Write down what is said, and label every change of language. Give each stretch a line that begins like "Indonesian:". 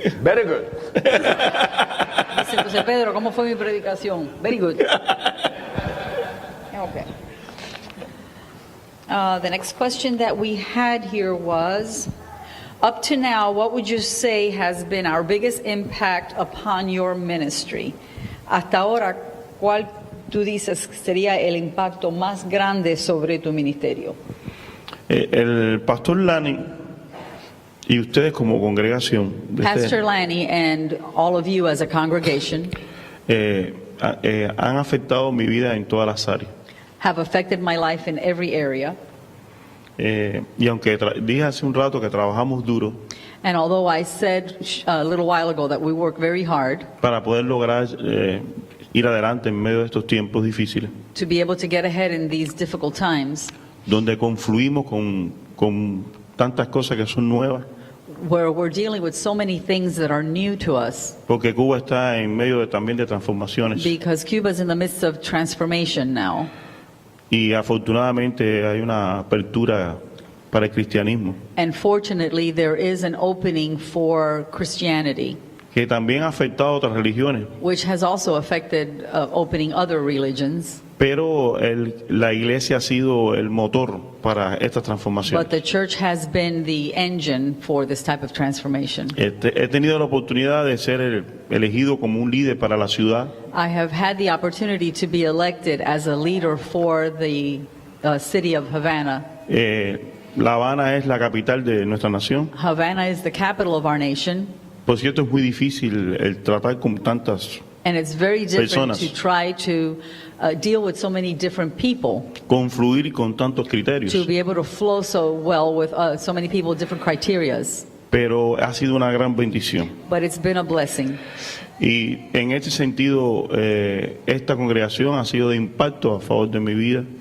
English: Very good.
Spanish: Dice, entonces, Pedro, ¿cómo fue mi predicación?
English: Very good. Okay. The next question that we had here was, up to now, what would you say has been our biggest impact upon your ministry?
Spanish: Hasta ahora, ¿cuál tú dices sería el impacto más grande sobre tu ministerio? El pastor Lani y ustedes como congregación
English: Pastor Lanny and all of you as a congregation
Spanish: han afectado mi vida en todas las áreas.
English: have affected my life in every area.
Spanish: Y aunque dije hace un rato que trabajamos duro
English: And although I said a little while ago that we work very hard
Spanish: para poder lograr ir adelante en medio de estos tiempos difíciles,
English: to be able to get ahead in these difficult times,
Spanish: donde confluimos con tantas cosas que son nuevas,
English: where we're dealing with so many things that are new to us,
Spanish: porque Cuba está en medio también de transformaciones
English: because Cuba's in the midst of transformation now.
Spanish: y afortunadamente hay una apertura para el cristianismo
English: And fortunately, there is an opening for Christianity,
Spanish: que también ha afectado a otras religiones,
English: which has also affected opening other religions.
Spanish: pero la iglesia ha sido el motor para esta transformación.
English: But the church has been the engine for this type of transformation.
Spanish: He tenido la oportunidad de ser elegido como un líder para la ciudad.
English: I have had the opportunity to be elected as a leader for the city of Havana.
Spanish: La Habana es la capital de nuestra nación.
English: Havana is the capital of our nation,
Spanish: Por cierto, es muy difícil el tratar con tantas,
English: and it's very different
Spanish: Personas.
English: to try to deal with so many different people,
Spanish: confluir con tantos criterios.
English: to be able to flow so well with so many people, different criterias.
Spanish: Pero ha sido una gran bendición.
English: But it's been a blessing.
Spanish: Y en este sentido, esta congregación ha sido de impacto a favor de mi vida.